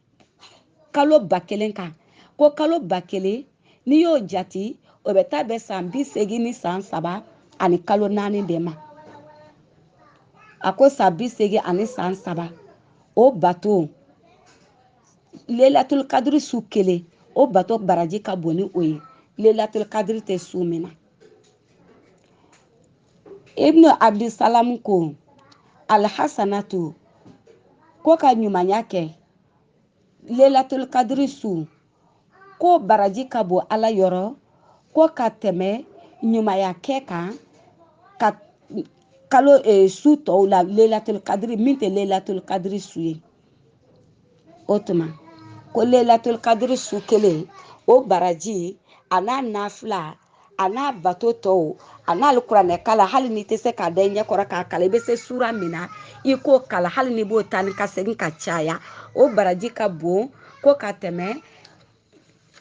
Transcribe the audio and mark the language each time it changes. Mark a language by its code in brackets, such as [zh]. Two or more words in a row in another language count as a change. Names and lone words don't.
[bm] 1000 kan ko kalo 1000 n'i y'o jati o bɛ taa bɛn san 80 ni san 3 ani kalo 4 de ma a ko san 80 ani san 3 o bato Lailatul Qadri su kelen o bato baraji ka bon ni o ye Lailatul Qadri tɛ su min na Ibnu Abdussalam ko alhasanatu ko ka ɲumanya kɛ Lailatul Qadri su ko baraji ka bon ala yɔrɔ ko ka tɛmɛ ɲumanya kɛ kan ka kalo su tɔw la Lailatul Qadri min tɛ Lailatul Qadri su ye o tuma ko Lailatul Qadri su kelen o baraji a n'a nafila a n'a bato tɔw a n'a kuranɛ kala hali n'i tɛ se k'a da i ɲɛ kɔrɔ k'a kala i bɛ se sura min na i k'o kala hali n'i b'o ta ni ka segin ka caya o baraji ka bon ko ka tɛmɛ